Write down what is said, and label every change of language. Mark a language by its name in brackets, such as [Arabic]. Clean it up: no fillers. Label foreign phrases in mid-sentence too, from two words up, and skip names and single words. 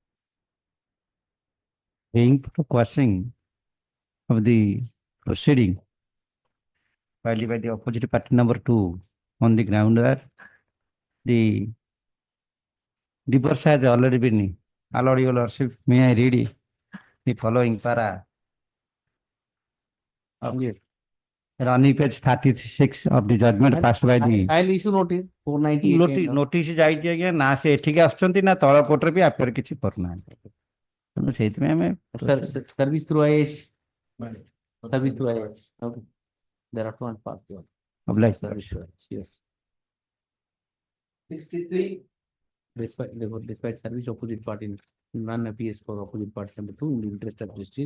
[English] Being for questioning of the proceeding filed by the opposite party number 2 on the ground where the divorce has already been allowed. Your Lordship, may I read the following para of the running page 36 of the judgment passed by the I'll issue notice 498. [Odia] notice ଯାଇଛି ଆଜ୍ଞା ନା ସେ ଏଠିକି ଆସୁଛନ୍ତି ନା ତଳ କୋର୍ଟରେ ବି ଆଫେୟାର କିଛି କରୁନାହାନ୍ତି ତେଣୁ ସେଇଥିପାଇଁ ଆମେ [English] Service through IAS. Service through IAS. Okay. There are 2 and past. obliged. Yes. 63. Despite service opposite party none appears for opposite party number 2 in the interest of justice.